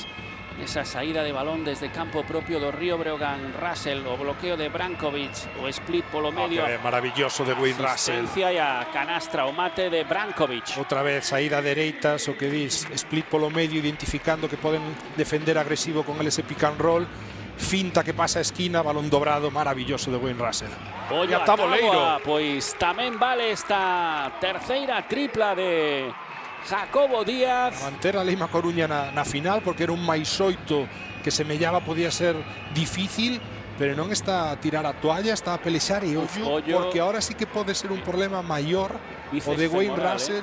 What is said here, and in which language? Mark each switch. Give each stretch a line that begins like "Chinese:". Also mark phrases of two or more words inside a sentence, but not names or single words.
Galician: Esa saída de balón desde campo propio do Río Breogán. Russell, o bloqueo de Brankovic, o split polo medio. Maravilloso de Wayne Russell. Asistencia e a canastra, o mate de Brankovic. Outra vez saída dereitas, o que dis, split polo medio, identificando que poden defender agresivo con ese
English: pick and roll.
Galician: Finta que pasa a esquina, balón dobrado, maravilloso de Wayne Russell. Ollo a Táboa, pois tamén vale esta terceira tripla de Jacobo Díaz. A manter a Leima Coruña na final, porque era un +8 que semellaba podía ser difícil, pero non está a tirar a toalla, está a pelexar e ollo, porque ahora sí que pode ser un problema maior o de Wayne Russell.